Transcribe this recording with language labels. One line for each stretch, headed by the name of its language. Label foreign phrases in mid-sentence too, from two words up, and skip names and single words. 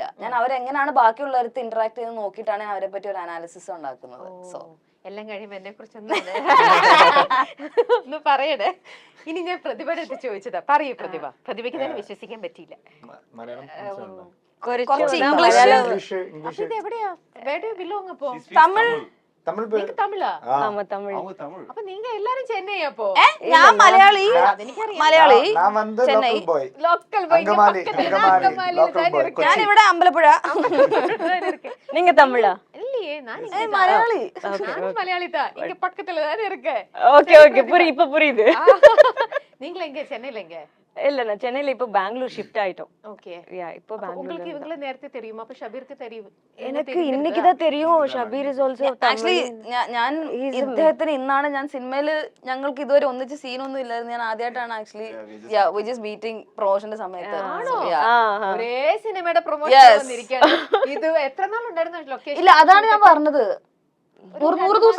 Malayalam: ഞാൻ അവരെങ്ങനെയാണ് ബാക്കിയുള്ളവർക്ക് ഇന്ററാക്ട് ചെയ്ത് നോക്കിയിട്ടാണ് ഞാൻ അവരെ പറ്റി ഒരു അനാലിസിസ് ഉണ്ടാക്കുന്നത്. സോ എല്ലാം കഴിയുമ്പോ എന്നെ കുറിച്ചൊന്നും ഒന്ന് പറയണേ. ഇനി ഞാൻ പ്രതിഭയുടെ അടുത്ത് ചോദിച്ചതാ. പറയൂ പ്രതിഭയ്ക്ക് തന്നെ വിശ്വസിക്കാൻ പറ്റിയില്ല. കുറച്ച് ഇംഗ്ലീഷ് അപ്പൊ ഇത് എവിടെയാ വേറെ ബിലോങ് അപ്പോ
English: She speaks Tamil.
Malayalam: തമിഴ്
Tamil: நீங்க தமிழா தமிழ் அவங்க தமிழ் அப்ப நீங்க எல்லாரும் சென்னை அப்போ
Malayalam: ഞാൻ മലയാളി മലയാളി ഞാൻ വന്ന് ചെന്നൈ.
English: local boy local boy
Malayalam: അങ്കമാലി
English: local boy
Malayalam: ഞാൻ ഇവിടെ അമ്പലപ്പുഴ
Tamil: நீங்க தமிழா இல்லையே நான் இங்க
Malayalam: മലയാളി
Tamil: நானும் மலையாளி தான் இங்க பக்கத்துல தானே இருக்கேன் ஓகே ஓகே இப்ப புரியுது நீங்கள எங்க சென்னையில எங்க இல்ல நான் சென்னையில இப்போ பெங்களூர் ஷிஃப்ட் ஆயிட்டோம் ஓகே யா இப்போ உங்களுக்கு பெங்களூர் இவங்கள நேரത്തെ தெரியுமா அப்ப ஷபீருக்கு தெரியும் எனக்கு இன்னைக்கு தான் தெரியும்
English: Shabeer is also
Malayalam: ആക്ച്വലി ഞാൻ ഇദ്ദേഹത്തിന് ഇന്നാണ് ഞാൻ സിനിമയില് ഞങ്ങൾക്ക് ഇതുവരെ ഒന്നിച്ച് സീനൊന്നും ഇല്ലായിരുന്നു ഞാൻ ആദ്യമായിട്ടാണ്
English: actually we just meeting
Malayalam: പ്രൊമോഷന്റെ സമയത്ത്
English: So, yeah.
Malayalam: ഒരേ സിനിമയുടെ പ്രൊമോഷൻ
English: Yes.
Malayalam: വന്നിരിക്കുകയാണ് ഇത് എത്ര നാൾ ഉണ്ടായിരുന്നു ലൊക്കേഷൻ ഇല്ല അതാണ് ഞാൻ പറഞ്ഞത് 100 ദിവസം